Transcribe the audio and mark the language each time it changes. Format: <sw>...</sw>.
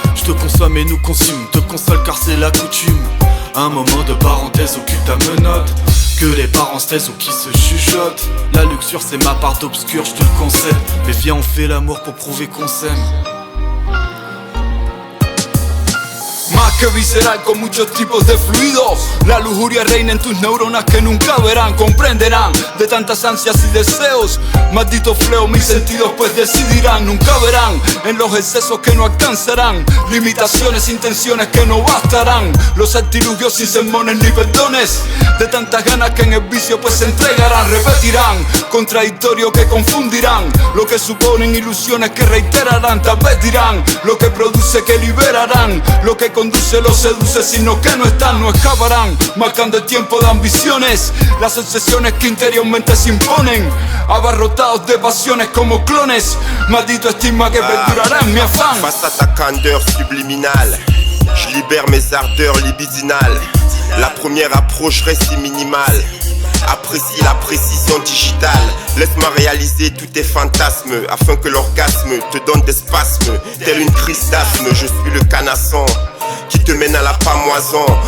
<fr>Je te consomme et nous consume, te console car c'est la coutume. Un moment de parenthèse occulte ta menotte, que les parents se taisent ou qui se chuchotent. La luxure c'est ma part d'obscur, je te le concède. Mais viens on fait l'amour pour prouver qu'on s'aime. Ma</fr> <es>que visceral con muchos tipos de fluidos. La lujuria reina en tus neuronas que nunca verán, comprenderán de tantas ansias y deseos. Maldito fleo, mis sentidos pues decidirán. Nunca verán en los excesos que no alcanzarán, limitaciones, intenciones que no bastarán. Los artilugios sin sermones ni perdones, de tantas ganas que en el vicio pues se entregarán. Repetirán, contradictorio que confundirán, lo que suponen ilusiones que reiterarán. Tal vez dirán, lo que produce que liberarán, lo que conduce los seduce, sino que no están, no escaparán. Marcando el tiempo de ambiciones, las obsesiones que interiormente se imponen, abarrotados de pasiones como clones. Maldito estigma que perdurará en mi afán.</es> <fr>Face à ta candeur subliminale, je libère mes ardeurs libidinales. La première approche reste minimale. Apprécie la précision digitale. Laisse-moi réaliser tous tes fantasmes, afin que l'orgasme te donne des spasmes. Tel une crise d'asthme, je suis le canasson qui te mène à la pamoison.</fr>